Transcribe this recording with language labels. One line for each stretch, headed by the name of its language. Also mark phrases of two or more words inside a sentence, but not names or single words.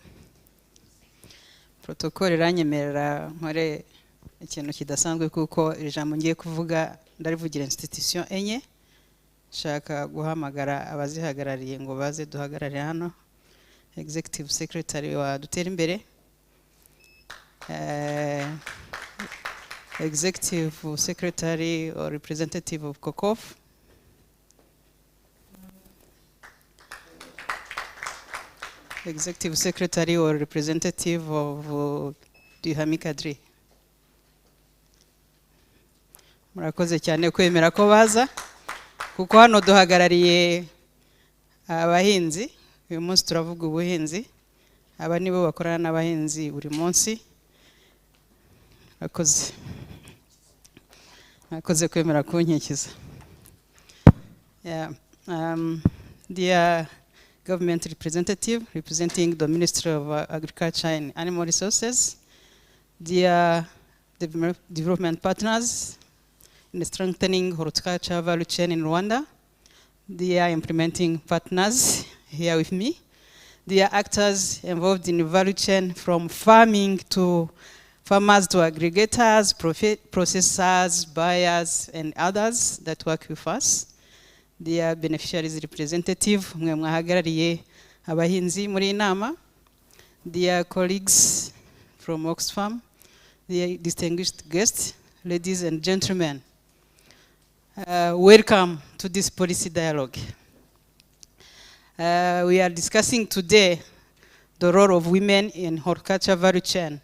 Kinyarwanda: Protocol iranyemerera nkore ikintu kidasanzwe kuko ijambo ngiye kuvuga ndarivugira institution enye. Shaka guhamagara abazihagarariye ngo baze duhagarare hano.
English: Executive Secretary
Kinyarwanda: wa Dutera Imbere,
English: Executive Secretary or Representative of COCOF, Executive Secretary or Representative of Duhami Kadri.
Kinyarwanda: Murakoze cyane kwemera ko baza kuko hano duhagarariye abahinzi. Uyu munsi turavuga ubuhinzi, aba nibo bakorana n'abahinzi buri munsi. Akoze kwemera kunkikiza.
English: Dear government representative representing the Ministry of Agriculture and Animal Resources, dear development partners in strengthening horticulture value chain in Rwanda, dear implementing partners here with me, dear actors involved in the value chain from farming to farmers to aggregators, processors, buyers, and others that work with us, dear beneficiaries representative,
Kinyarwanda: mwe mwahagarariye abahinzi muri inama,
English: dear colleagues from Oxfam, dear distinguished guests, ladies and gentlemen, welcome to this policy dialogue. We are discussing today the role of women in horticulture value chain.